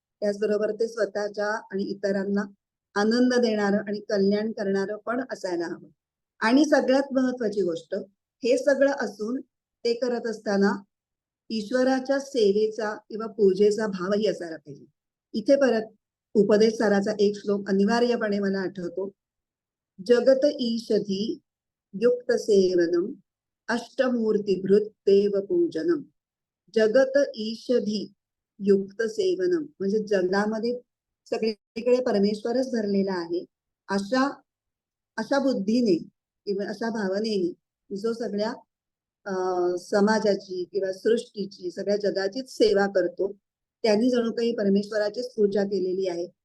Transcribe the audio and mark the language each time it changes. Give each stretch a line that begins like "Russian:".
Marathi: त्याचबरोबर ते स्वतःच्या आणि इतरांना आनंद देणारं आणि कल्याण करणारं पण असायला हवं. आणि सगळ्यात महत्वाची गोष्ट, हे सगळं असून ते करत असताना ईश्वराच्या सेवेचा किंवा पूजेचा भावही असायला पाहिजे. इथे परत उपदेश साराचा एक श्लोक अनिवार्यपणे मला आठवतो.
Sanskrit: जगत ईषधी युक्त सेवनम अष्टमूर्तीभृत देव पूजनम. जगत ईषधी युक्त सेवनम
Marathi: म्हणजे जगामध्ये सगळीकडे परमेश्वरच धरलेला आहे अशा अशा बुद्धीने किंवा अशा भावनेने जो सगळ्या समाजाची किंवा सृष्टीची सगळ्या जगाचीच सेवा करतो त्यांनी जणू काही परमेश्वराचीच पूजा केलेली आहे.